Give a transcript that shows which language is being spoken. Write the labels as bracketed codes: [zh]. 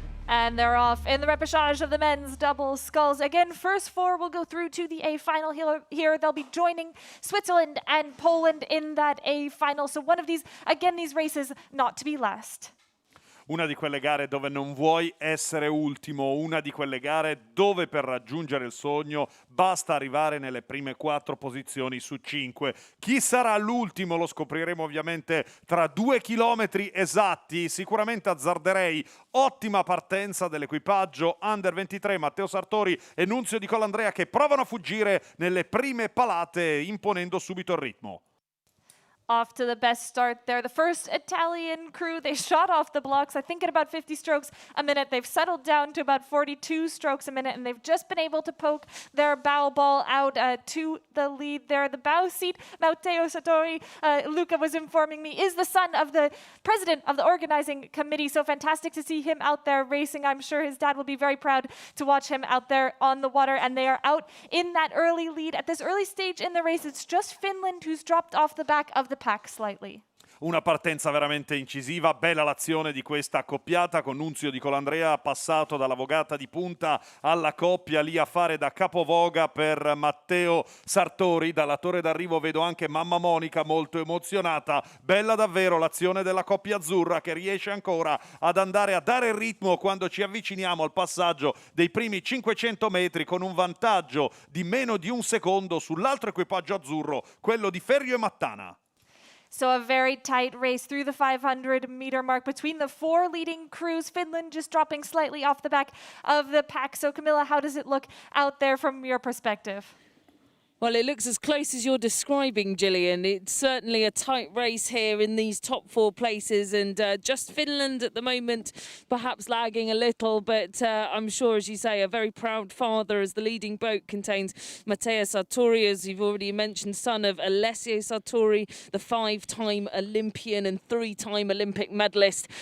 [en] And they're off in the repechage of the men's double sculls. Again, first 4 will go through to the A final here. They'll be joining Switzerland and Poland in that A final. So one of these, again, these races not to be last. [it] Una di quelle gare dove non vuoi essere ultimo, una di quelle gare dove per raggiungere il sogno basta arrivare nelle prime 4 posizioni su 5. Chi sarà l'ultimo lo scopriremo ovviamente tra 2 chilometri esatti. Sicuramente azzarderei ottima partenza dell'equipaggio Under 23 Matteo Sartori e Nunzio Di Colandrea, che provano a fuggire nelle prime palate imponendo subito il ritmo. [en] Off to the best start there. The first Italian crew, they shot off the blocks, I think at about 50 strokes a minute. They've settled down to about 42 strokes a minute, and they've just been able to poke their bow ball out to the lead there. The bow seat, Matteo Sartori, Luca was informing me, is the son of the president of the organizing committee. So fantastic to see him out there racing. I'm sure his dad will be very proud to watch him out there on the water. And they are out in that early lead. At this early stage in the race, it's just Finland who's dropped off the back of the pack slightly. [it] Una partenza veramente incisiva, bella l'azione di questa accoppiata con Nunzio Di Colandrea passato dalla vogata di punta alla coppia lì a fare da capovoga per Matteo Sartori. Dalla torre d'arrivo vedo anche mamma Monica molto emozionata, bella davvero l'azione della coppia azzurra che riesce ancora ad andare a dare il ritmo quando ci avviciniamo al passaggio dei primi 500 metri con un vantaggio di meno di un secondo sull'altro equipaggio azzurro, quello di Ferrio e Mattana. [en] So a very tight race through the 500-meter mark between the four leading crews. Finland just dropping slightly off the back of the pack. So Camilla, how does it look out there from your perspective? Well, it looks as close as you're describing, Gillian. It's certainly a tight race here in these top four places, and just Finland at the moment perhaps lagging a little, but I'm sure, as you say, a very proud father, as the leading boat contains Matteo Sartori, as you've already mentioned, son of Alessio Sartori, the five-time Olympian and three-time Olympic medalist.